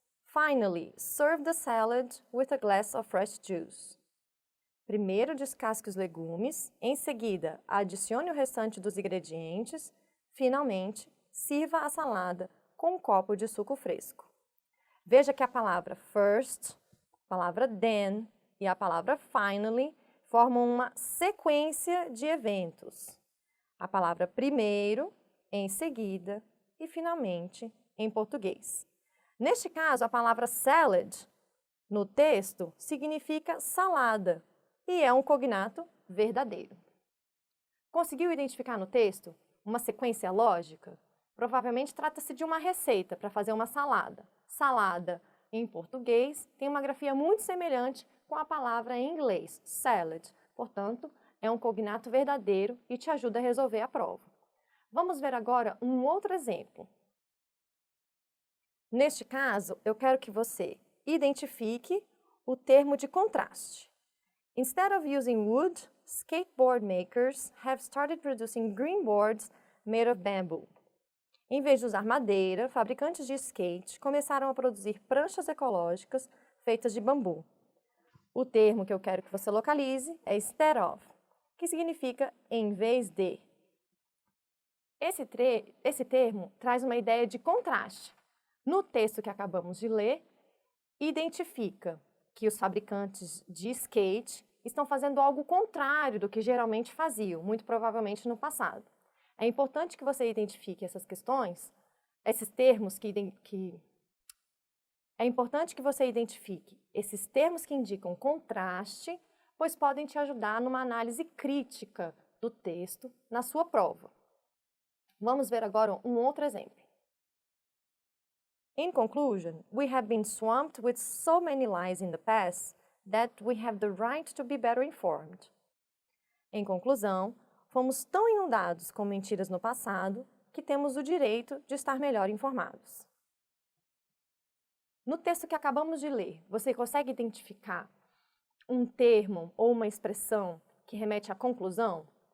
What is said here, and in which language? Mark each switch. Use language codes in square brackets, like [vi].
[en] Finally, serve the salad with a glass of fresh juice. [pt] Primeiro descasque os legumes, em seguida adicione o restante dos ingredientes, finalmente sirva a salada com um copo de suco fresco. Veja que a palavra first, a palavra then e a palavra finally formam uma sequência de eventos. A palavra primeiro, em seguida e finalmente em português. Neste caso, a palavra salad no texto significa salada e é um cognato verdadeiro. Conseguiu identificar no texto uma sequência lógica? Provavelmente trata-se de uma receita para fazer uma salada. Salada, em português, tem uma grafia muito semelhante com a palavra em inglês, salad. Portanto, é um cognato verdadeiro e te ajuda a resolver a prova. Vamos ver agora um outro exemplo. Neste caso, eu quero que você identifique o termo de contraste. [en] Instead of using wood, skateboard makers have started producing green boards made of bamboo. [pt] Em vez de usar madeira, fabricantes de skate começaram a produzir pranchas ecológicas feitas de bambu. O termo que eu quero que você localize é instead of, que significa em vez de. Esse termo traz uma ideia de contraste. No texto que acabamos de ler, identifica que os fabricantes de skate estão fazendo algo contrário do que geralmente faziam, muito provavelmente no passado. É importante que você identifique essas questões, esses termos É importante que você identifique esses termos que indicam contraste, pois podem te ajudar numa análise crítica do texto na sua prova. Vamos ver agora um outro exemplo. [en] In conclusion, we have been swamped with so many lies in the past that we have the right to be better informed. [pt] Em conclusão, fomos tão inundados com mentiras no passado que temos o direito de estar melhor informados. No texto que acabamos de ler, você consegue identificar um termo ou uma expressão que remete à conclusão?